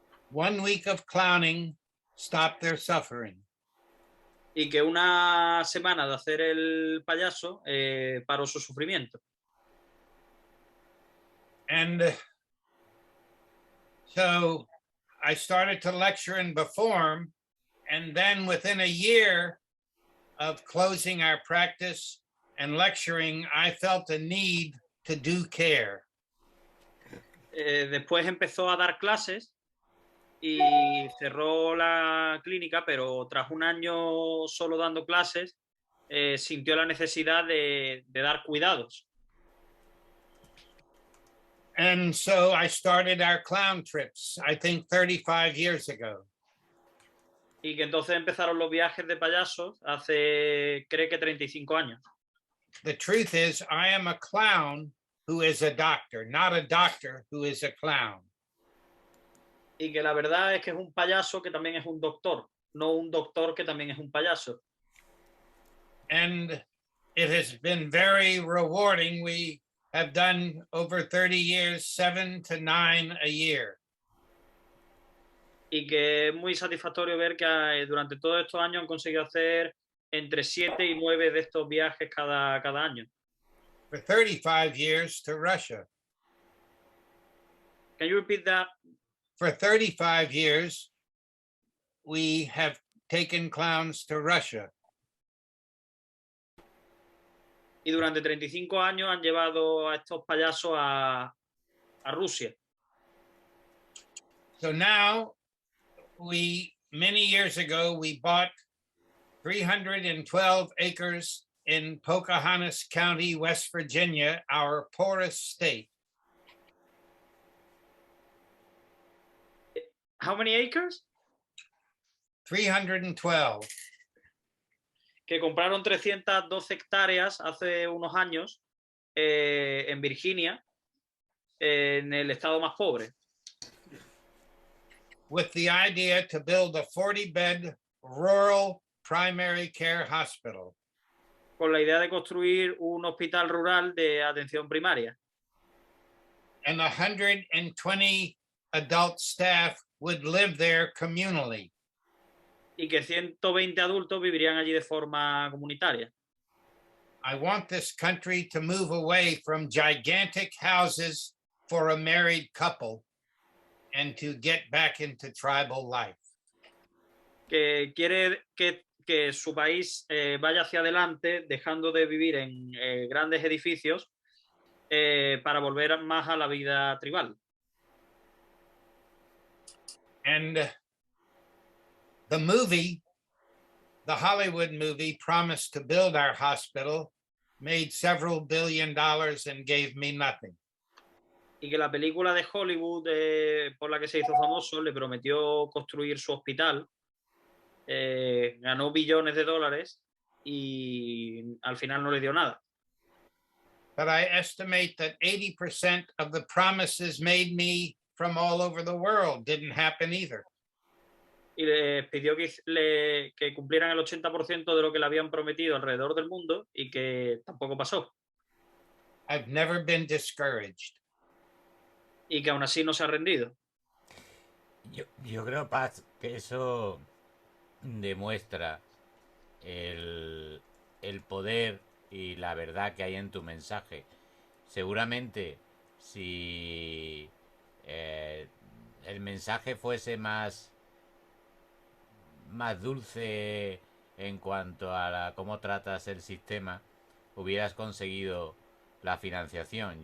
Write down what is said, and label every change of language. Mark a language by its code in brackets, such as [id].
[en] 1 week of clowning stopped their suffering. [es] Y que una semana de hacer el payaso paró su sufrimiento. [en] And so I started to lecture and perform, and then within a year of closing our practice and lecturing, I felt a need to do care. [es] Después empezó a dar clases y cerró la clínica, pero tras un año solo dando clases, sintió la necesidad de dar cuidados. [en] And so I started our clown trips, I think 35 years ago. [es] Y que entonces empezaron los viajes de payasos hace, creo que 35 años. [en] The truth is, I am a clown who is a doctor, not a doctor who is a clown. [es] Y que la verdad es que es un payaso que también es un doctor, no un doctor que también es un payaso. [en] And it has been very rewarding. We have done over 30 years, 7 to 9 a year. [es] Y que es muy satisfactorio ver que durante todos estos años han conseguido hacer entre 7 y 9 de estos viajes cada año. [en] For 35 years to Russia. Can you repeat that? For 35 years, we have taken clowns to Russia. [es] Y durante 35 años han llevado a estos payasos a Rusia. [en] So now, many years ago, we bought 312 acres in Pocahontas County, West Virginia, our poorest state. How many acres? 312. [es] Que compraron 312 hectáreas hace unos años en Virginia, en el estado más pobre. [en] With the idea to build a 40-bed rural primary care hospital. [es] Con la idea de construir un hospital rural de atención primaria. [en] And 120 adult staff would live there communally. [es] Y que 120 adultos vivirían allí de forma comunitaria. [en] I want this country to move away from gigantic houses for a married couple. and to get back into tribal life. [es] Que quiere que su país vaya hacia adelante, dejando de vivir en grandes edificios para volver más a la vida tribal. [en] And the movie, the Hollywood movie, promised to build our hospital, made several $billion and gave me nothing. [es] Y que la película de Hollywood por la que se hizo famoso le prometió construir su hospital, ganó billones de dólares y al final no le dio nada. [en] But I estimate that 80% of the promises made me from all over the world didn't happen either. [es] Y les pidió que cumplieran el 80% de lo que le habían prometido alrededor del mundo y que tampoco pasó. [en] I've never been discouraged. [es] Y que aún así no se ha rendido. Yo creo, Paz, que eso demuestra el poder y la verdad que hay en tu mensaje. Seguramente si el mensaje fuese más dulce en cuanto a cómo tratas el sistema, hubieras conseguido la financiación.